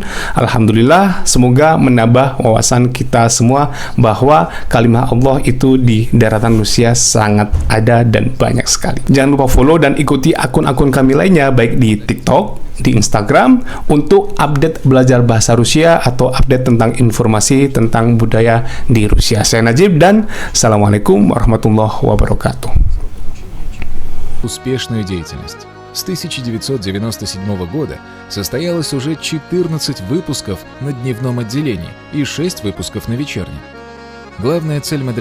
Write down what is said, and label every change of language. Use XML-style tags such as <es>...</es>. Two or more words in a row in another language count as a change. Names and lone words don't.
<id>Alhamdulillah, semoga menambah wawasan kita semua bahwa kalimah Allah itu di daratan Rusia sangat ada dan banyak sekali. Jangan lupa follow dan ikuti akun-akun kami lainnya baik di TikTok, di Instagram untuk update belajar bahasa Rusia atau update tentang informasi tentang budaya di Rusia. Saya Najib dan</id> <ar>السلام عليكم ورحمة الله وبركاته.</ar> <ru>Успешную деятельность. С 1997 года состоялось уже 14 выпусков на дневном отделении и 6 выпусков на вечернем. Главная цель</ru>